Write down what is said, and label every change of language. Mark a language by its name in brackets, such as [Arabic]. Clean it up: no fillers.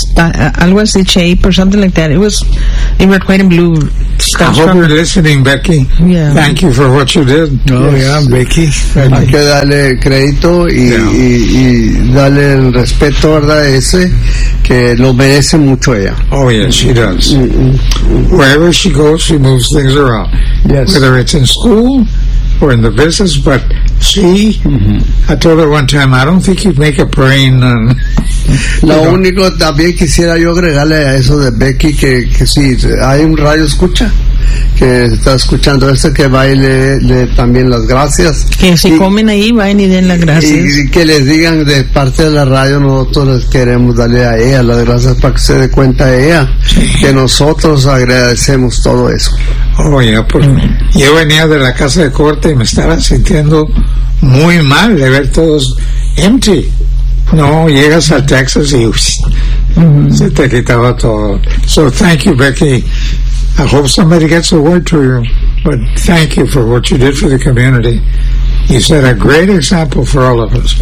[Spanish] Algo así, [English] shape or something like that. It was in red, white, and blue. Stuff. I hope you're listening, Becky. Yeah. Thank you for what you did. Oh, yes. Yeah. Becky, [Spanish] hay que darle crédito y darle el respeto, verdad, ese que lo merece mucho ella. [English] Oh yes, she does. Mm-hmm. Wherever she goes, she moves things around. Yes, whether it's in school or in the business. But she, I told her one time, I don't think you'd make a brain. [Spanish] Lo único también quisiera yo agregarle a eso de Becky que sí, hay un radio escucha que está escuchando esto, que va y le también las gracias. Que si comen ahí, vayan y den las gracias. Y que les digan de parte de la radio, nosotros les queremos darle a ella las gracias para que se dé cuenta a ella, que nosotros agradecemos todo eso. Oh, ya, pues, yo venía de la casa de corte y me estaba sintiendo muy mal de ver todos empty. No, llegas a Texas y se te quitaba todo. [English] So, thank you, Becky. I hope somebody gets a word to you, but thank you for what you did for the community. You set a great example for all of us.